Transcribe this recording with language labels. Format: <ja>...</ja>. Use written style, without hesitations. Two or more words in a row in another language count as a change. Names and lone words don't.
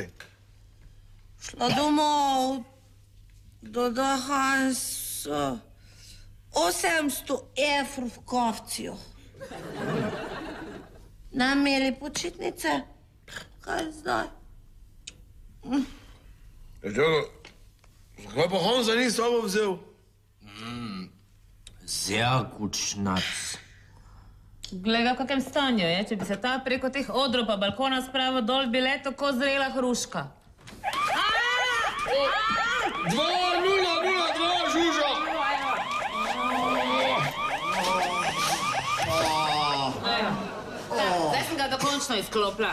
<sl>Šla domov, doda Hans 800 evrov v kavcijo. Nam imeli počitnice? Kaj zdaj? Zakaj pa Hansa ni s sabo vzel?</sl> <de>Sehr gut, Schnaps.</de> <sl>Glej ga, v kakem stanju je. Če bi se ta preko teh odrov pa balkona spravil dol, bi le tako zrela hruška. 2-0-0-2, Žuža! Zdaj sem ga dokončno izklopila.</sl>